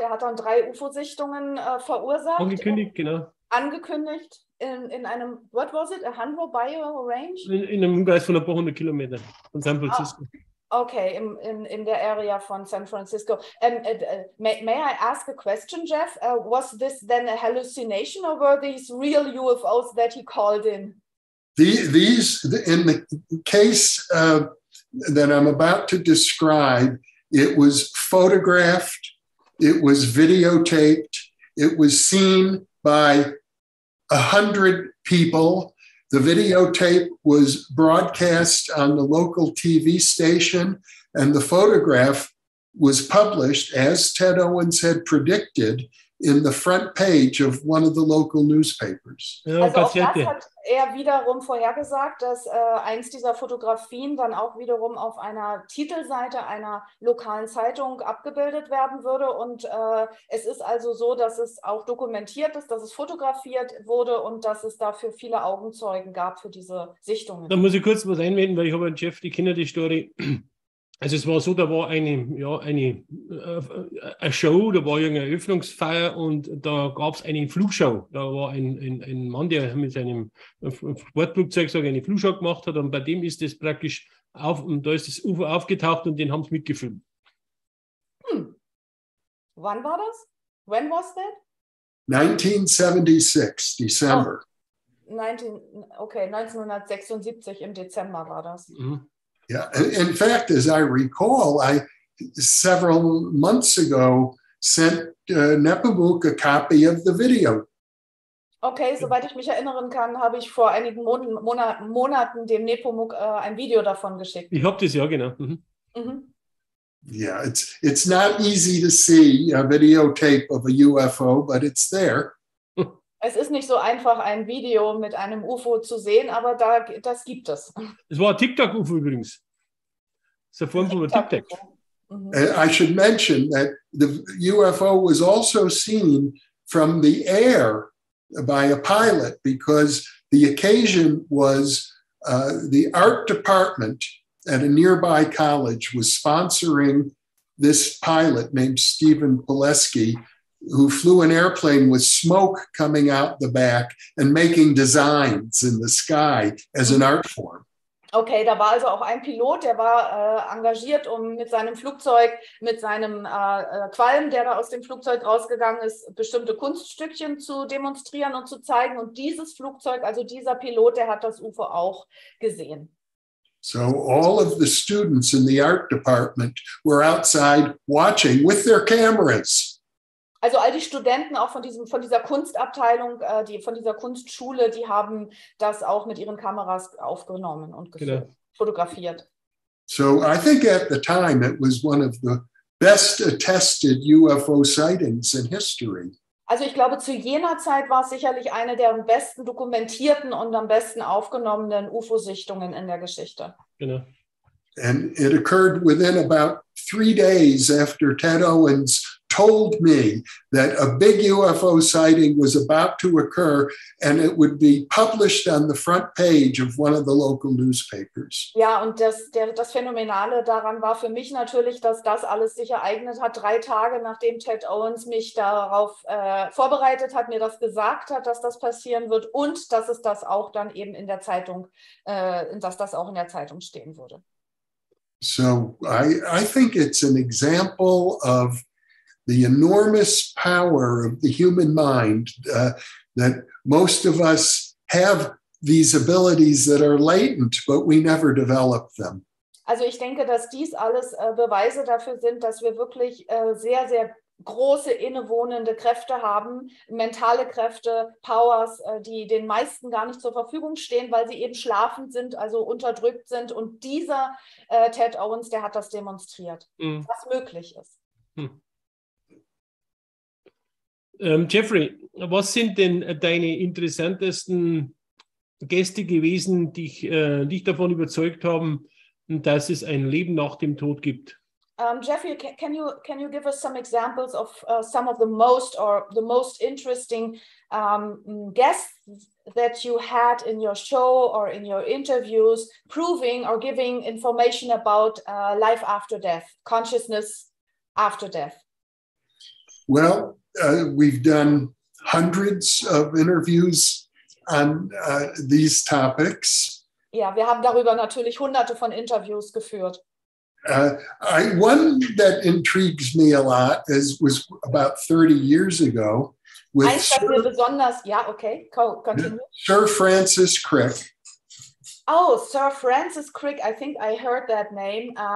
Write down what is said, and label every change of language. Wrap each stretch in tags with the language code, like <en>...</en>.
<de>Er hat dann 3 UFO-Sichtungen verursacht. Angekündigt, genau. Angekündigt in einem,</de> <en>what was it, a 100-mile range?</en> <de>In einem Umkreis von ein paar 100 Kilometern von San Francisco. Okay, in der Area von San Francisco.</de> <en>May I ask a question, Jeff? Was this then a hallucination, or were these real UFOs that he called in? These, in the case that I'm about to describe, it was photographed, it was videotaped, it was seen by 100 people. The videotape was broadcast on the local TV station, and the photograph was published, as Ted Owens had predicted, in the front page of one of the local newspapers.</en> <de>Ja, Also auch das hat er wiederum vorhergesagt, dass eins dieser Fotografien dann auch wiederum auf einer Titelseite einer lokalen Zeitung abgebildet werden würde. Und es ist also so, dass es auch dokumentiert ist, dass es fotografiert wurde und dass es dafür viele Augenzeugen gab für diese Sichtungen. Da muss ich kurz was einwenden, weil ich habe einen Chef, die kennen die Story. Also es war so, da war eine Show, da war irgendeine Eröffnungsfeier und da gab es eine Flugshow. Da war ein Mann, der mit seinem Sportflugzeug eine Flugshow gemacht hat und bei dem ist das praktisch da ist das UFO aufgetaucht und den haben sie mitgefilmt. Wann war das?</de> <en>When was that? 1976, December.</en> <de>Oh, 1976 im Dezember war das. Mhm.</de> <en>Yeah, in fact, as I recall, I several months ago sent Nepomuk a copy of the video.</en> <de>Okay, soweit ich mich erinnern kann, habe ich vor einigen Monaten dem Nepomuk ein Video davon geschickt. Ich habe das ja, genau. Mhm. Mhm.</de> <en>Yeah, it's not easy to see a videotape of a UFO, but it's there.</en> <de>Es ist nicht so einfach, ein Video mit einem UFO zu sehen, aber das gibt es. Es war ein TikTok-UFO übrigens. Das ist eine Form von TikTok. Mhm.</de> <en>I should mention that the UFO was also seen from the air by a pilot because the occasion was the art department at a nearby college was sponsoring this pilot named Stephen Pileski, who flew an airplane with smoke coming out the back and making designs in the sky as an art form.</en> <de>Okay, da war also auch ein Pilot, der war engagiert, um mit seinem Flugzeug, mit seinem Qualm, der da aus dem Flugzeug rausgegangen ist, bestimmte Kunststückchen zu demonstrieren und zu zeigen. Und dieses Flugzeug, also dieser Pilot, der hat das UFO auch gesehen.</de> <en>So all of the students in the art department were outside watching with their cameras.</en> <de>Also all die Studenten auch von dieser Kunstabteilung, von dieser Kunstschule, die haben das auch mit ihren Kameras aufgenommen und fotografiert.</de> <en>So I think at the time it was one of the best attested UFO sightings in history.</en> <de>Also ich glaube, zu jener Zeit war es sicherlich eine der am besten dokumentierten und am besten aufgenommenen UFO-Sichtungen in der Geschichte. Genau.</de> <en>And it occurred within about 3 days after Ted Owens told me that a big UFO sighting was about to occur and it would be published on the front page of one of the local newspapers.</en> <de>Ja, und das Phänomenale daran war für mich natürlich, dass das alles sich ereignet hat, 3 Tage nachdem Ted Owens mich darauf vorbereitet hat, mir das gesagt hat, dass das passieren wird und dass es das auch dann eben in der Zeitung, dass das auch in der Zeitung stehen würde.</de> <en>So I think it's an example of the enormous power of the human mind, that most of us have these abilities that are latent, but we never develop them.</en> <de>Also ich denke, dass dies alles Beweise dafür sind, dass wir wirklich sehr, sehr große innewohnende Kräfte haben, mentale Kräfte, Powers, die den meisten gar nicht zur Verfügung stehen, weil sie eben schlafend sind, also unterdrückt sind. Und dieser Ted Owens, der hat das demonstriert, was möglich ist. Jeffrey, was sind denn deine interessantesten Gäste gewesen, die dich davon überzeugt haben, dass es ein Leben nach dem Tod gibt?</de> <en>Jeffrey, can you give us some examples of some of the most interesting guests that you had in your show or in your interviews, proving or giving information about life after death, consciousness after death? Well, we've done hundreds of interviews on these topics.</en> <de>Ja, wir haben darüber natürlich hunderte von Interviews geführt.</de> <en>One that intrigues me a lot was about 30 years ago with Sir Francis Crick. Oh, Sir Francis Crick, I think I heard that name.</en>